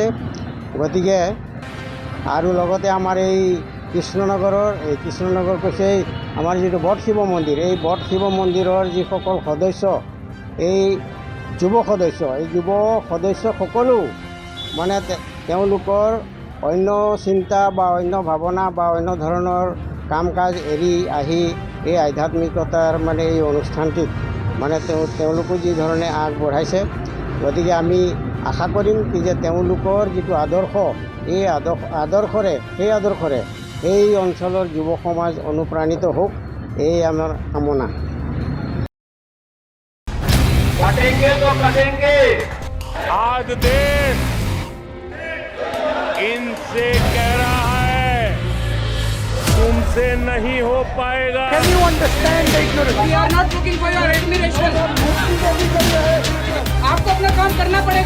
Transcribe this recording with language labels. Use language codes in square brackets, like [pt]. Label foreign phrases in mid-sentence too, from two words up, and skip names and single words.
[as] গতিকে আৰু লগতে আমাৰ এই কৃষ্ণনগৰ কৈছে আমাৰ যিটো বট শিৱ মন্দিৰ, এই বট শিৱ মন্দিৰৰ যিসকল সদস্য, এই যুৱ সদস্য সকলো মানে তেওঁলোকৰ অন্য চিন্তা বা অন্য ভাৱনা বা অন্য ধৰণৰ কাম কাজ এৰি আহি এই আধ্যাত্মিকতাৰ মানে এই অনুষ্ঠানটিত মানে তেওঁলোকো যি ধৰণে আগবঢ়াইছে। গতিকে আমি আশা কৰিম কি যে তেওঁলোকৰ যিটো আদৰ্শ, এই আদৰ্শৰে এই অঞ্চলৰ যুৱ সমাজ অনুপ্ৰাণিত হওক, এই আমাৰ কামনা। [hi] कटेंगे तो कटेंगे। आज देश इनसे कह रहा है तुमसे नहीं हो पाएगा। [en] Can you understand the ignorance? We are not looking for your admiration. [hi] आपको अपना काम करना पड़ेगा।